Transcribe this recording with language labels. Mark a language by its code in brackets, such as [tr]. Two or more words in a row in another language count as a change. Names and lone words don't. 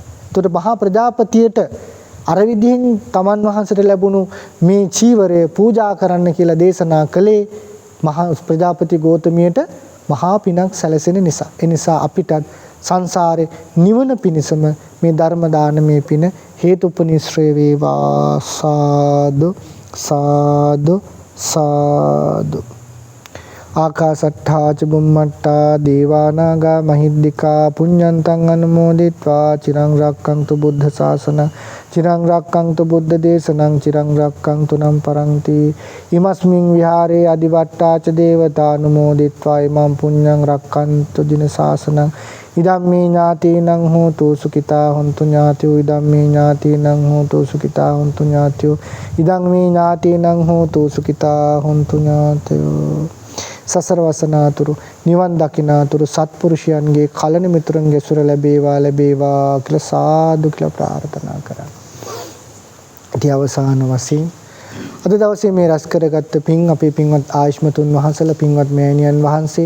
[si] ඒතකොට මහා ප්‍රජාපතියට අර විදිහින් තමන් වහන්සේට ලැබුණු මේ චීවරය පූජා කරන්න කියලා දේශනා කළේ මහා ප්‍රජාපති ගෞතමියට මහා පිනක් සැලසෙන නිසා. ඒ නිසා අපිටත් සංසාරේ නිවන පිණිසම මේ ධර්ම දානමේ පින හේතුපනිශ්‍රේ වේවා. [pi] සාදු සාදු සාදු. ආකාසට්ඨා ච බුම්මට්ඨා දේවානාගා මහිද්దికා පුඤ්ඤන්තං අනුමෝදිත්වා චිරං රක්ඛන්තු බුද්ධ ශාසන චිරං රක්ඛන්තු බුද්ධ දේශනං චිරං රක්ඛන්තු නම් පරන්ති. ඉමස්මින් විහාරේ අදිවට්ඨා ච දේවතානුමෝදිත්වා ඉමං පුඤ්ඤං රක්ඛන්තු දින ශාසනං ඉදම්මේ ඥාතීනං හෝතු සුඛිතා හොන්තු ඥාතියෝ ඉදම්මේ ඥාතීනං හෝතු සුඛිතා හොන්තු ඥාතියෝ ඉදම්මේ ඥාතීනං හෝතු සුඛිතා හොන්තු ඥාතියෝ. [si] සසර වසනාතුරු නිවන් දකිනාතුරු සත්පුරුෂයන්ගේ කලණ මිතුරන්ගේ සුර ලැබේවා කියලා සාදු කියලා ප්‍රාර්ථනා කරා. ඉතින් අවසාන වශයෙන් අද දවසේ මේ රැස් කරගත්ත පින් අපේ පින්වත් ආයුෂ්මතුන් වහන්සේලා පින්වත් මෑණියන් වහන්සේ